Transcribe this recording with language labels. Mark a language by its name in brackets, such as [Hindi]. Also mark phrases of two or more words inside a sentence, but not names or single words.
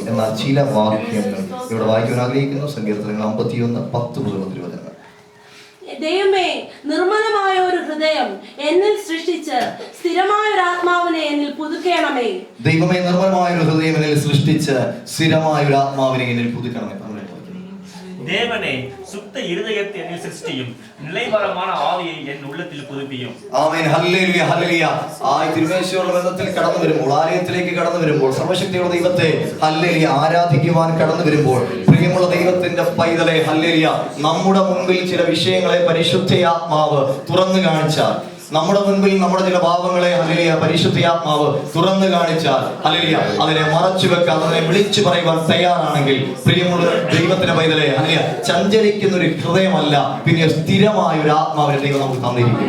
[Malayalam] എന്നാൽ ചില വാക്യങ്ങൾ ഇവിടെ വായിക്കാൻ ആഗ്രഹിക്കുന്നു. സങ്കീർത്തനങ്ങൾ 51:10-20. ദൈവമേ, നിർമ്മലമായ ഒരു ഹൃദയം എന്നിൽ സൃഷ്ടിച്ച് സ്ഥിരമായ ഒരു ആത്മാവിനെ എന്നിൽ പുതുക്കണമേ. ദൈവമേ, നിർമ്മലമായ ഒരു ഹൃദയം എന്നിൽ സൃഷ്ടിച്ച് സ്ഥിരമായ ഒരു ആത്മാവിനെ എന്നിൽ പുതുക്കണമേ. [Tamil] தேவனே, சுத்த இருதயத்தை என்னில் சிருஷ்டியும், நிலைவரமான ஆவியை என் உள்ளத்தில் புதுப்பியும். [Malayalam] ആമേൻ. ഹല്ലേലൂയ ഹല്ലേലൂയ. ആ തിരുമേശയുള്ള ബന്ധത്തിൽ കടന്നു വരുമ്പോൾ, ആലയത്തിലേക്ക് കടന്നു വരുമ്പോൾ, സർവശക്തിയുള്ള ദൈവത്തെ ഹല്ലേലൂയ ആരാധിക്കുവാൻ കടന്നു വരുമ്പോൾ, പ്രിയമുള്ള ദൈവത്തിന്റെ പൈതലെ ഹല്ലേലൂയ, നമ്മുടെ മുൻപിൽ ചില വിഷയങ്ങളെ പരിശുദ്ധാത്മാവ് തുറന്നു കാണിച്ചാൽ, നമ്മുടെ മുൻപിൽ നമ്മുടെ ചില പാപങ്ങളെ ഹല്ലേലൂയ പരിശുദ്ധാത്മാവ് തുറന്നു കാണിച്ചാൽ ഹല്ലേലൂയ അതിനെ മറച്ചു വെക്കാൻ, അതിനെ വിളിച്ചു പറയുവാൻ തയ്യാറാണെങ്കിൽ, പ്രിയമുള്ള ദൈവത്തിന്റെ പൈതലെ ഹല്ലേലൂയ ചഞ്ചലിക്കുന്ന ഒരു ഹൃദയമല്ല, പിന്നെ സ്ഥിരമായ ഒരു ആത്മാവിനെ ദൈവം നമുക്ക് തന്നിരിക്കും.